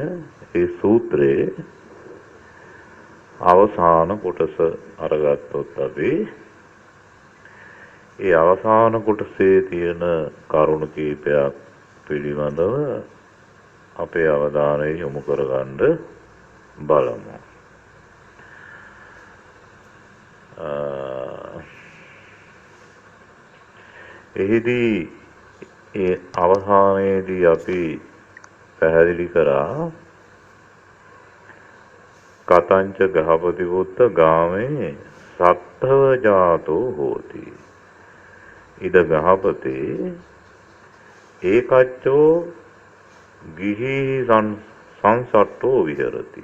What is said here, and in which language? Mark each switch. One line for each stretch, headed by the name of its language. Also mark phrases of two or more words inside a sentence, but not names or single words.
Sinhala: ඒ සූත්‍රයේ අවසාන කොටස අරගත්තොත් අපි ඒ අවසාන කොටසේ තියෙන කරුණු කීපයක් පිළිබඳව අපේ අවධානය යොමු කරගන්න බලමු. එහිදී ඒ අවසානයේදී අපි පැහැදිලි කරා
Pali: කතංච ගහපති පුත්ත ගාමේ සත්තව ජාතෝ හෝති. ඉද ගහපතේ ඒකච්චෝ ගිහි සංසට්ටෝ විහෙරති.